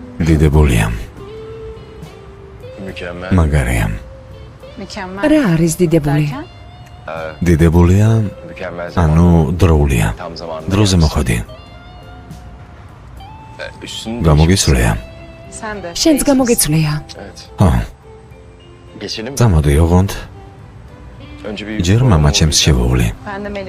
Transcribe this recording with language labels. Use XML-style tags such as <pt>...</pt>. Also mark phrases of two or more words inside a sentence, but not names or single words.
<ka>დიდებულია,</ka> <tr>Mükemmel.</tr> <ka>მაგარია.</ka> <tr>Mükemmel.</tr> <ka>რა არის დიდებული?</ka> <tr>Derken?</tr> <ka>დიდებულია,</ka> <tr>Mükemmel</tr> <ka>ანუ დროულია.</ka> <tr>tam zamanında.</tr> <ka>დროზე მოხვედი.</ka> <tr>Üstünde</tr> <ka>გამოგიცვლია.</ka> <tr>Sen de.</tr> <ka>შენც გამოგეცვლია.</ka> <tr>Evet.</tr> <ka>ხო,</ka> <tr>Geçelim mi?</tr> <ka>წამოდი ოღონდ.</ka> <tr>Önce bir</tr> <ka>ჯერ მამა ჩემს შევოვლი.</ka> <tr>Ben de Melih'e</tr>